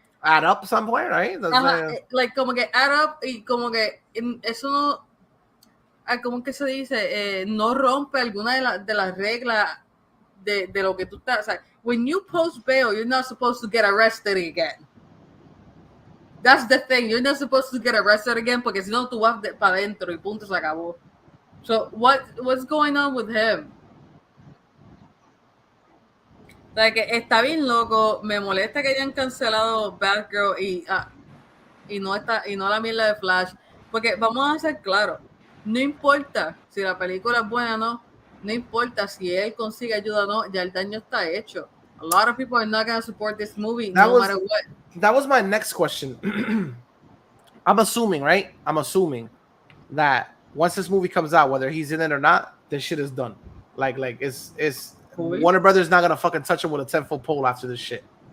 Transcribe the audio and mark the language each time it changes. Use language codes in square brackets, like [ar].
[en] add up somewhere, right? [es] Like como que [en] add up [es] y como que eso no, ¿cómo que se dice? No rompe alguna de las reglas de lo que tú estás. [en] O sea, when you post bail, you're not supposed to get arrested again. That's the thing. You're not supposed to get arrested again [es] porque si no tú vas para adentro y punto, se acabó. [en] So what's going on with him? [es] O sea, que está bien loco. Me molesta que hayan cancelado Batgirl y no la mierda de Flash, porque vamos a ser claros, no importa si la película es buena o no importa si él consigue ayuda o no, ya el daño está hecho. [en] A lot of people are not going to support this movie no matter what. That was my next question. I'm assuming, right? I'm assuming that once this movie comes out, whether he's in it or not, this shit is done. Like it's cool. Warner Brothers not gonna fucking touch him with a 10-foot pole after this shit.